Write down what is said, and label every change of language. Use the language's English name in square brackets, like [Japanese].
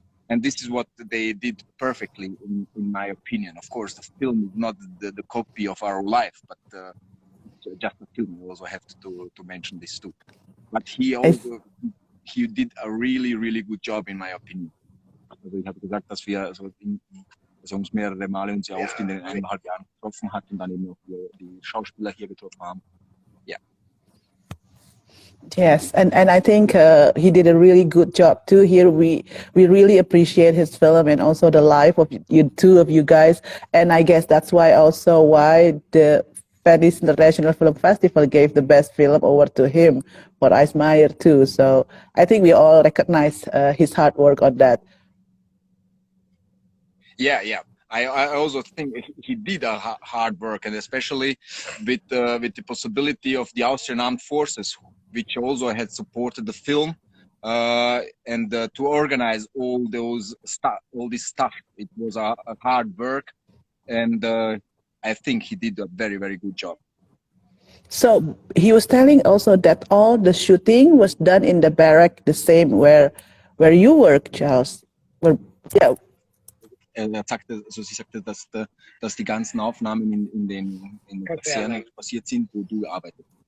[English] And this is what they did perfectly, in my opinion. Of course, the film is not the copy of our life, but it's just a film. We also have to mention this too. But he did a really, really good job, in my opinion. [German] Also ich habe gesagt, dass wir uns mehrere Male uns ja oft in den 1,5 Jahren getroffen hat und dann eben auch die Schauspieler hier getroffen haben. [English] Yeah. Yes, and I think he did a really good job too. Here we really appreciate his film and also the life of you two of you guys. And I guess that's why the Venice International Film Festival gave the best film award to him for Eismayer too. So I think we all recognize his hard work on that. Yeah. I also think he did a hard work, and especially with the possibility of the Austrian Armed Forces, which also had supported the film, and to organize all this stuff. It was a hard work, and I think he did a very, very good job. So he was telling also that all the shooting was done in the barrack, the same where you work, Charles. Yeah. [German] Sie sagte, dass die ganzen Aufnahmen in den Kaserne passiert sind, wo du arbeitest.